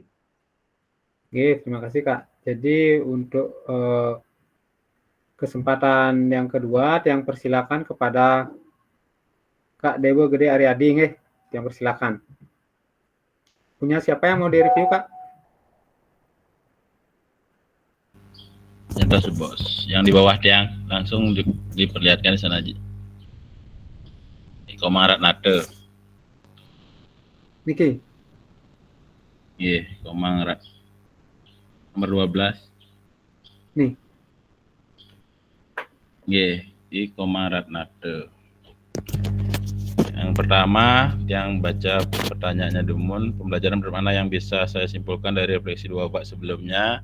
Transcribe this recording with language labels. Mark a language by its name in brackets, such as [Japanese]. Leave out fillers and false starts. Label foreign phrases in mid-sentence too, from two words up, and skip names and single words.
[Indonesian] Oke, terima kasih Kak. Jadi untuk kesempatan yang kedua, yang persilakan kepada Kak Dewa Gede Aryadi, nggih. Yang persilakan. Punya siapa yang mau direview, Kak? Yang bos. Yang di bawah Tiang langsung diperlihatkan di sana aja. Komarat Nate. Niki. Iya, Komarat. Nomor 12. Nih. Iya, di Komarat Nate. Yang pertama, yang baca pertanyaannya Dumun, pembelajaran bermakna yang bisa saya simpulkan dari refleksi 2 bab sebelumnya.